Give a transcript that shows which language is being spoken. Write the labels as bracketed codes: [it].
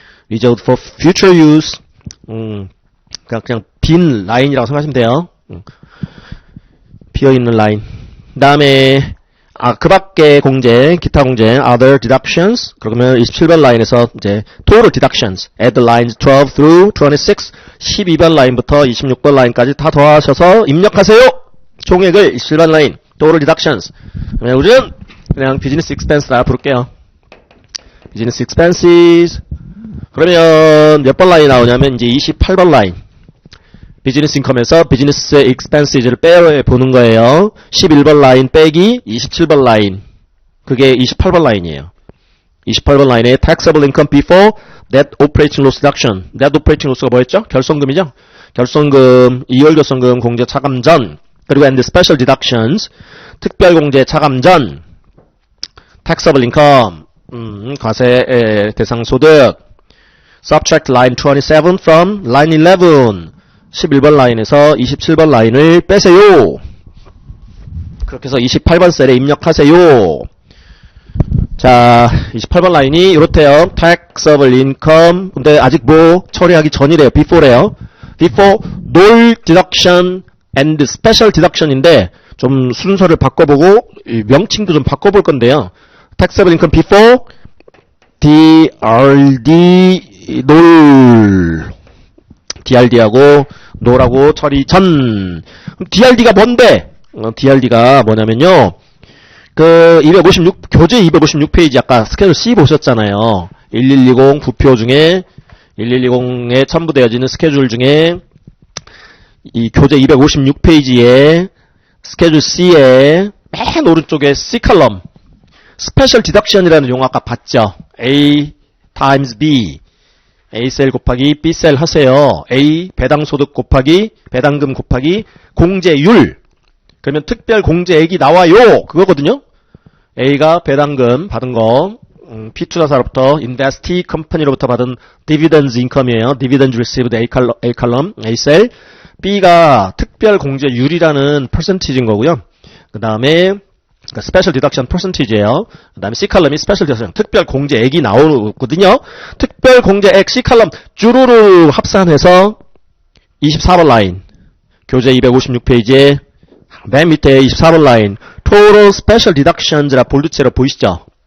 [en] reserved for future use. [ko] 그냥 빈 라인이라고 생각하시면 돼요. 비어있는 라인. 그 다음에 그 밖에 공제, 기타 공제, other deductions. 그러면 27번 라인에서 이제 total deductions, [en] add lines 12 through 26, [ko] 12번 라인부터 26번 라인까지 다 더하셔서 입력하세요. 총액을 27번 라인, total deductions. 그러면 우리는 그냥 business expense라 부를게요. [en] business expenses. [ko] 그러면 몇 번 라인이 나오냐면 이제 28번 라인. 비즈니스 인컴에서 비즈니스 익스펜시즈를 빼보는 거예요. 11번 라인 빼기 27번 라인. 그게 28번 라인이에요. 28번 라인에 [en] taxable income before net operating loss deduction. net operating loss가 [ko] 뭐였죠? 결손금이죠? 결손금, 2월 결손금 공제 차감 전, 그리고 and special deductions, 특별 공제 차감 전, taxable income, 과세 대상 소득, [en] subtract line 27 from line 11. [ko] 11번 라인에서 27번 라인을 빼세요. 그렇게 해서 28번 셀에 입력하세요. 자, 28번 라인이 이렇대요. taxable income. 근데 아직 뭐 처리하기 전이래요. before래요. [en] before, no deduction and special deduction [ko] 인데 좀 순서를 바꿔보고 명칭도 좀 바꿔볼 건데요. [en] taxable income before DRD NOL. [ko] DRD하고 노라고 처리 전. DRD가 뭔데? DRD가 뭐냐면요. 그 256 교재 256페이지 아까 스케줄 C 보셨잖아요. 1120 부표 중에 1120에 첨부되어지는 스케줄 중에 이 교재 256페이지에 스케줄 C에 맨 오른쪽에 C 칼럼 스페셜 디덕션이라는 용어 아까 봤죠? [en] A times B. [ko] A셀 곱하기 B셀 하세요. A 배당소득 곱하기 배당금 곱하기 공제율. 그러면 특별 공제액이 나와요. 그거거든요. A가 배당금 받은 거, P투자사로부터 investee company로부터 받은 dividends income이에요. [en] dividends received A column, [ko] A셀. B가 특별 공제율이라는 percentage인 거고요. 그 다음에 스페셜 디덕션 퍼센티지예요. 그 다음에 C칼럼이 스페셜 디덕션 특별 공제액이 나오거든요. 특별 공제액 C칼럼 쭈루루 합산해서 24번 라인 교재 256페이지에 맨 밑에 24번 라인 Total Special Deductions라 볼드체로 보이시죠?